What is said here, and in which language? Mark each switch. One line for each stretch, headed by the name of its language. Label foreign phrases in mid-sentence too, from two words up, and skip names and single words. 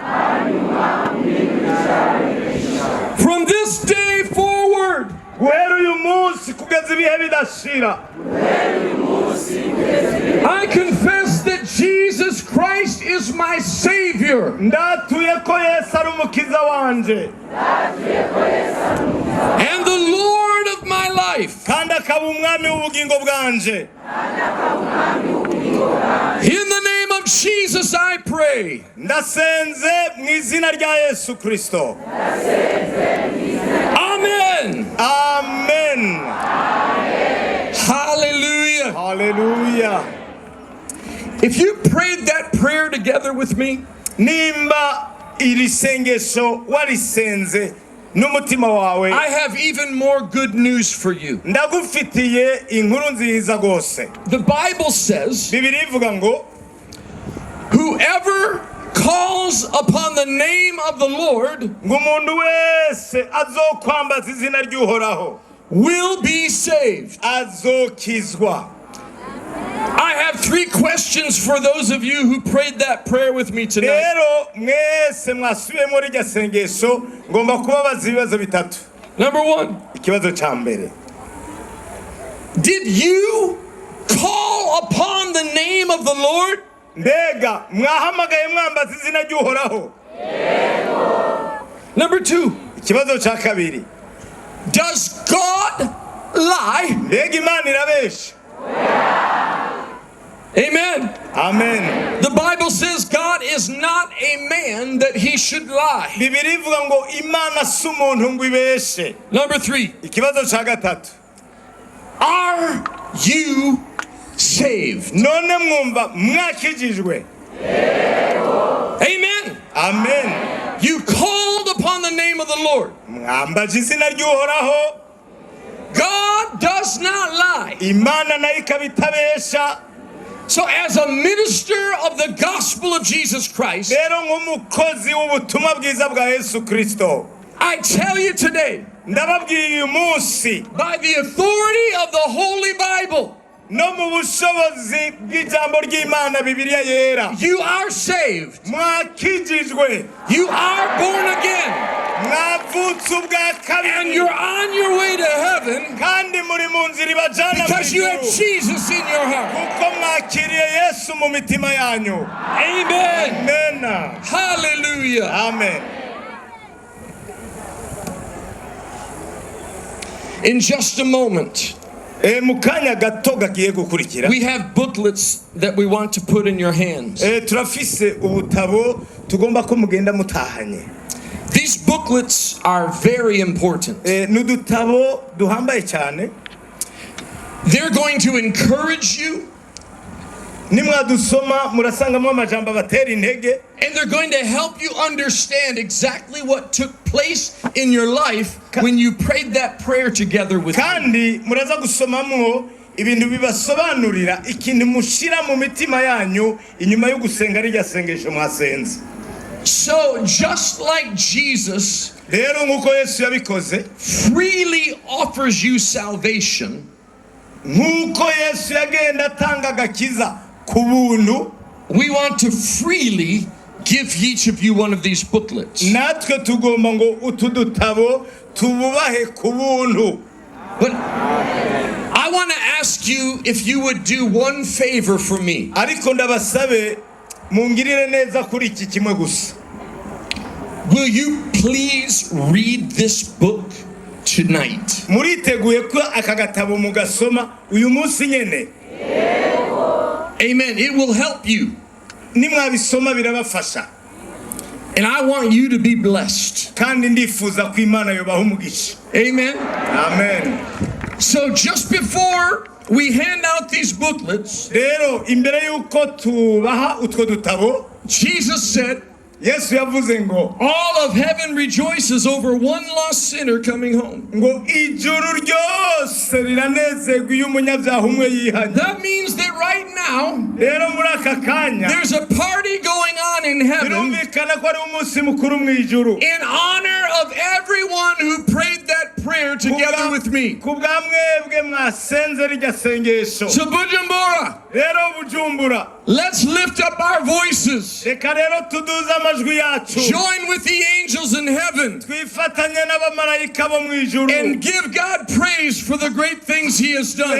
English: From this day forward,
Rundi: Guhera uyu munsi kugeza ibihe bidashira.
English: I confess that Jesus Christ is my Savior
Rundi: Ndatuye ko Yesu ari umukiza wanje.
English: and the Lord of my life.
Rundi: Kandi akaba umwami w'ubugingo bwanje.
English: In the name of Jesus I pray.
Rundi: Ndasenze mu izina rya Yesu Kristo.
English: Amen.
Rundi: Amen.
English: Hallelujah.
Rundi: Hallelujah.
English: If you prayed that prayer together with me,
Rundi: Nimba iri sengesho warisenze n'umutima wawe.
English: I have even more good news for you.
Rundi: Ndagufitiye inkuru nziza gose.
English: The Bible says,
Rundi: Bibiliya ivuga ngo
English: whoever calls upon the name of the Lord
Rundi: umuntu wese azokwambaza izina ry'Uhoraho
English: will be saved.
Rundi: azokizwa.
English: I have 3 questions for those of you who prayed that prayer with me tonight.
Rundi: Rero mwese mwasubiyemo rirya sengesho ngomba kubabaza ibibazo bitatu.
English: Number 1,
Rundi: Ikibazo cya mbere,
English: did you call upon the name of the Lord?
Rundi: mbega mwahamagaye mwambaza izina ry'Uhoraho?
English: Number 2,
Rundi: Ikibazo cya kabiri,
English: does God lie?
Rundi: mbega Imana irabesha?
English: Amen.
Rundi: Amen.
English: The Bible says God is not a man that he should lie.
Rundi: Bibiliya ivuga ngo Imana si umuntu ngo ibeshe.
English: Number 3,
Rundi: Ikibazo cya gatatu,
English: are you saved?
Rundi: none mwumva mwakijijwe?
English: Amen.
Rundi: Amen.
English: You called upon the name of the Lord.
Rundi: Mwambaje izina ry'Uhoraho.
English: God does not lie.
Rundi: Imana nayo ikaba itabesha.
English: So as a minister of the gospel of Jesus Christ,
Rundi: Rero nk'umukozi w'ubutumwa bwiza bwa Yesu Kristo,
English: I tell you today,
Rundi: ndababwiye uyu munsi
English: by the authority of the Holy Bible,
Rundi: no mu bushobozi bw'ijambo ry'Imana Bibiliya yera,
English: you are saved.
Rundi: mwakijijwe,
English: You are born again.
Rundi: mwavutse ubwa
English: And
Rundi: kabiri,
English: you're on your way to heaven
Rundi: kandi muri mu nzira ibajana mu
English: because you have
Rundi: ijuru,
English: Jesus in your heart.
Rundi: kuko mwakiriye Yesu mu mitima yanyu.
English: Amen.
Rundi: Amen.
English: Hallelujah.
Rundi: Amen.
English: In just a moment,
Rundi: Mu kanya gato gagiye gukurikira,
English: we have booklets that we want to put in your hands.
Rundi: turafise ubutabo tugomba ko mugenda mutahanye.
English: These booklets are very important.
Rundi: N'udutabo duhambaye cyane.
English: They're going to encourage you,
Rundi: Nimwadusoma murasangamo amajambo abatera intege,
English: and they're going to help you understand exactly what took place in your life when you prayed that prayer together with me.
Rundi: kandi muraza gusomamwo ibintu bibasobanurira ikintu mushira mu mitima yanyu inyuma yo gusenga rirya sengesho mwasenze.
English: So just like Jesus
Rundi: Rero nkuko Yesu yabikoze,
English: freely offers you salvation,
Rundi: nkuko Yesu yagenda atanga agakiza ku buntu,
English: we want to freely give each of you one of these booklets.
Rundi: natwe tugomba ngo utu dutabo tububahe ku buntu.
English: But I want to ask you if you would do one favor for me.
Rundi: Ariko ndabasabe mungirire neza kuri iki kimwe gusa.
English: Will you please read this book tonight?
Rundi: Muriteguye ko aka gatabo mugasoma uyu munsi nyene?
English: Amen. It will help you.
Rundi: Nimwabisoma birabafasha.
English: And I want you to be blessed.
Rundi: Kandi ndifuza ko Imana yobaha umugisha.
English: Amen.
Rundi: Amen.
English: So just before we hand out these booklets,
Rundi: Rero imbere yuko tubaha utwo dutabo,
English: Jesus said,
Rundi: Yesu yavuze ngo
English: all of heaven rejoices over one lost sinner coming home.
Rundi: ngo ijuru ryose riranezerwa iyo umunyabyaha umwe yihanye.
English: That means that right now,
Rundi: Rero muri aka kanya
English: there's a party going on in heaven
Rundi: birumvikana ko ari umunsi mukuru mu ijuru
English: in honor of everyone who prayed that prayer together with me.
Rundi: ku bwa mwebwe mwasenze rirya sengesho.
English: So Bujumbura,
Rundi: Rero Bujumbura,
English: let's lift up our voices.
Rundi: reka rero tuduze amajwi yacu,
English: Join with the angels in heaven
Rundi: twifatanye n'abamarayika bo mu ijuru,
English: and give God praise for the great things He has done.